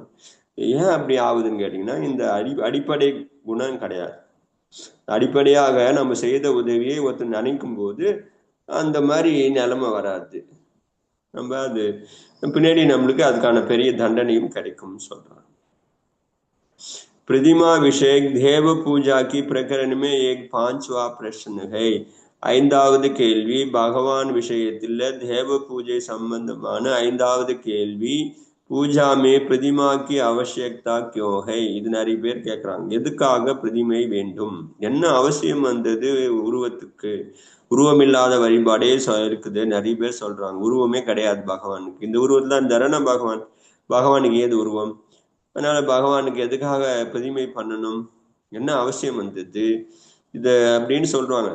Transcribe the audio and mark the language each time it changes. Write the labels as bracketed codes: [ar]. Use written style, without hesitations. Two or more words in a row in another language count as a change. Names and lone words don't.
[ta] ஏன் அப்படி ஆகுதுன்னு கேட்டீங்கன்னா இந்த அடிப்படை குணம் கிடையாது. அடிப்படையாக நம்ம செய்த உதவியை ஒருத்தர் நினைக்கும் போது அந்த மாதிரி நிலைமை வராது. நம்ம அது பின்னாடி நம்மளுக்கு அதுக்கான பெரிய தண்டனையும் கிடைக்கும் சொல்றாங்க. [hi] प्रतिमा विषय देव पूजा की प्रकरण में एक 5वां प्रश्न है. [ta] ஐந்தாவது கேள்வி பகவான் விஷயத்தில் தேவ பூஜை சம்பந்தமான ஐந்தாவது கேள்வி. [hi] पूजा में प्रतिमा की आवश्यकता क्यों है? [ta] இது நிறைய பேர் கேட்கறாங்க. எதுக்காக பிரதிமை வேண்டும், என்ன அவசியம் வந்தது உருவத்துக்கு? உருவமில்லாத வழிபாடே இருக்குது நிறைய பேர் சொல்றாங்க. உருவமே கிடையாது பகவானுக்கு. இந்த உருவத்துல இருந்தாருன்னா பகவானுக்கு ஏது உருவம்? அதனால பகவானுக்கு எதுக்காக பிரதிமை பண்ணணும், என்ன அவசியம் வந்தது இது அப்படின்னு சொல்றாங்க.